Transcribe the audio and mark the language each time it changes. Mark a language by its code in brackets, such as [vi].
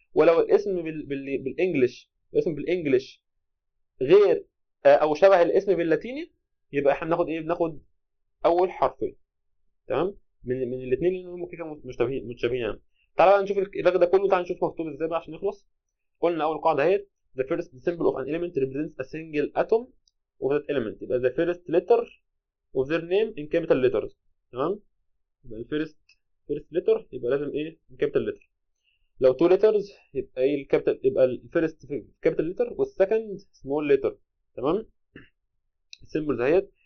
[ar] ولو الاسم بالانجلش غير او شبه الاسم باللاتيني يبقى احنا بناخد ايه؟ بناخد اول حرفين، تمام، من الاثنين اللي هم كده متشابهين يعني. تعالى بقى نشوف الرغي ده كله، تعالى نشوف مكتوب ازاي بقى عشان نخلص. قلنا اول قاعده اهي: [en] the first symbol of an element represents a single atom of that element. يبقى the first letter of their name in capital letters، تمام. يبقى first letter [ar] يبقى لازم ايه؟ [en] in capital letter. [ar] لو [en] two letters [ar] يبقى ايه الكابيتال؟ يبقى الفيرست [en] capital letter [ar] والسكند [en] small letter، [ar] تمام. السيمبلز اهيت.